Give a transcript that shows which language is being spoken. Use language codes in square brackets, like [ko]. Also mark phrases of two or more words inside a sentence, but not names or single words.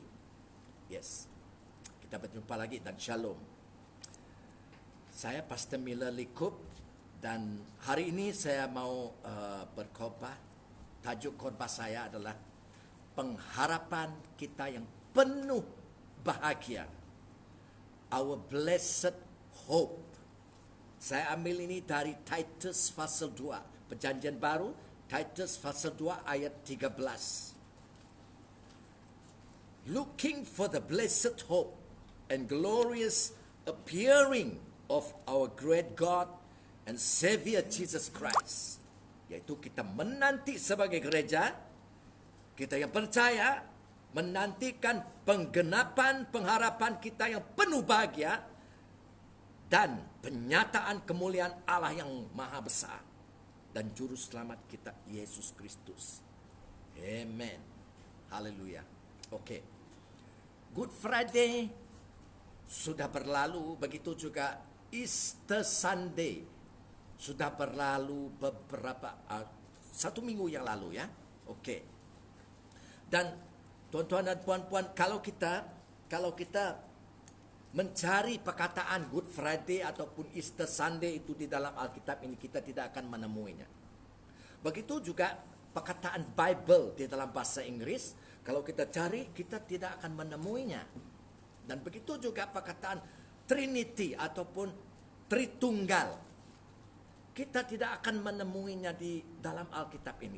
[ms] Yes, kita berjumpa lagi dan shalom. Saya Pastor Miller Likup dan hari ini saya mau berkhotbah. Tajuk khotbah saya adalah pengharapan kita yang penuh bahagia. [en] Our blessed hope. [ms] Saya ambil ini dari Titus pasal 2, Perjanjian Baru, Titus pasal 2 ayat 13. [en] Looking for the blessed hope and glorious appearing of our great God and Savior Jesus Christ. [ms] Yaitu kita menanti sebagai gereja, kita yang percaya, menantikan penggenapan pengharapan kita yang penuh bahagia, dan penyataan kemuliaan Allah yang maha besar dan juru selamat kita Yesus Kristus. Amen. Haleluya. Oke. Good Friday sudah berlalu, begitu juga Easter Sunday sudah berlalu beberapa satu minggu yang lalu ya. Oke. Dan tuan-tuan dan puan-puan, kalau kita mencari perkataan Good Friday ataupun Easter Sunday itu di dalam Alkitab ini, kita tidak akan menemuinya. Begitu juga perkataan Bible di dalam bahasa Inggris, kalau kita cari, kita tidak akan menemuinya. Dan begitu juga perkataan Trinity ataupun Tritunggal, kita tidak akan menemuinya di dalam Alkitab ini.